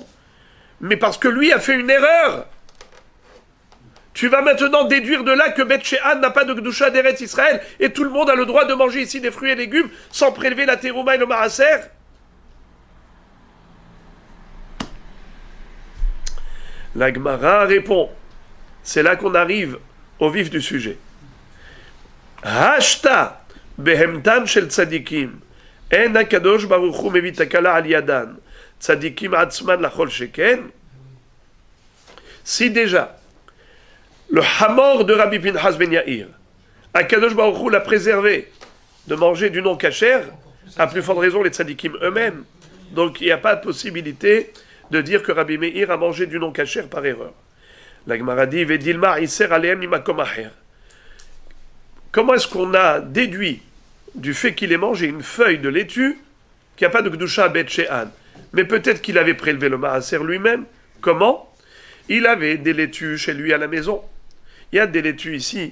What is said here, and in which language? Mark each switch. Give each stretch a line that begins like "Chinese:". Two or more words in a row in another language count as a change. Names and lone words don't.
French: Mais parce que lui a fait une erreur. Tu vas maintenant déduire de là que Beth She'an n'a pas de Kedusha d'Eretz Israël et tout le monde a le droit de manger ici des fruits et légumes sans prélever la terouma et le maaser. La Gemara répond. C'est là qu'on arrive au vif du sujet.
Hebrew: השתא בהמתן של צדיקים אין הקדוש ברוך הוא מביא תקלה על ידן צדיקים עצמן לא כל שכן.
French: Si déjà le hamor de Rabbi Pinchas ben Yair,
Hebrew: הקדוש ברוך הוא
French: l'a préservé de manger du non kasher, à plus forte raison les tzadikim eux-mêmes. Donc il n'y a pas de possibilité de dire que Rabbi Meir a mangé du non kasher par erreur. La Gemara dit
Hebrew: ודילמא עישר עליהם ממקום אחר.
French: Comment est-ce qu'on a déduit du fait qu'il ait mangé une feuille de laitue qu'il n'y a pas de Kedusha à Bet She'an? Mais peut-être qu'il avait prélevé le maaser lui-même. Comment? Il avait des laitues chez lui à la maison. Il y a des laitues ici.